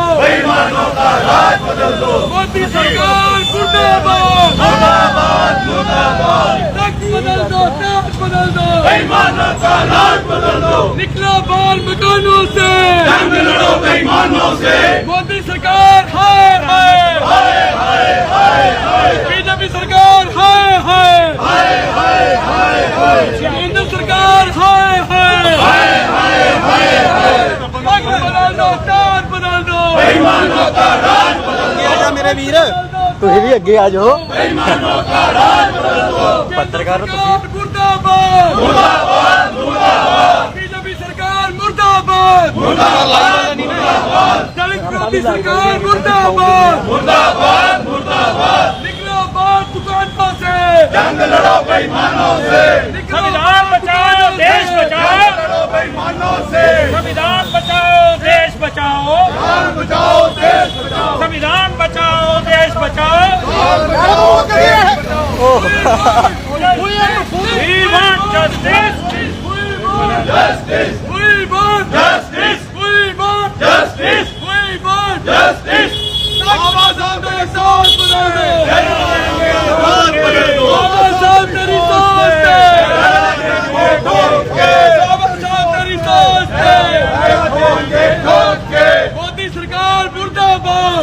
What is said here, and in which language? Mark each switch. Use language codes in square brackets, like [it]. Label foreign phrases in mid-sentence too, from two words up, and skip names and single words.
[hi] बेईमानों का राज बदल दो, मोदी सरकार मुर्दाबाद, मुर्दाबाद मुर्दाबाद तख्त बदल दो, ताज बदल दो, बेईमानों का राज बदल दो, निकलो बाल मकानों से, जंग लड़ो बेईमानों से, मोदी सरकार हाय हाय, हाय हाय हाय हाय बीजेपी सरकार हाय हाय, हाय हाय हाय हाय केंद्र सरकार हाय हाय, हाय हाय हाय हाय तख्त बदल दो, ताज बदल दो, बेईमानों का राज बदल दो, [pa] ਆਜਾ ਮੇਰੇ ਵੀਰ ਤੁਸੀਂ ਵੀ ਅੱਗੇ ਆ ਜਾਓ [hi] बेईमानों का राज बदल दो, पत्रकार मुर्दाबाद, मुर्दाबाद मुर्दाबाद बीजेपी सरकार मुर्दाबाद, मुर्दाबाद मुर्दाबाद दलित विरोधी सरकार मुर्दाबाद, मुर्दाबाद मुर्दाबाद निकलो बाहर दुकानों से, जंग लड़ो बेईमानों से, संविधान बचाओ देश बचाओ, लड़ो बेईमानों से, संविधान बचाओ देश बचाओ, जान बचाओ देश बचाओ, संविधान बचाओ देश बचाओ, जान बचाओ देश बचाओ, [en] We want justice, we want justice we want justice we want justice we want justice [hi] बाबा साहब तेरी सोच बदल दे, राज बदल दो, बाबा साहब तेरी सोच दे, ठोक के बाबा साहब तेरी सोच दे, ठोक के मोदी सरकार मुर्दाबाद,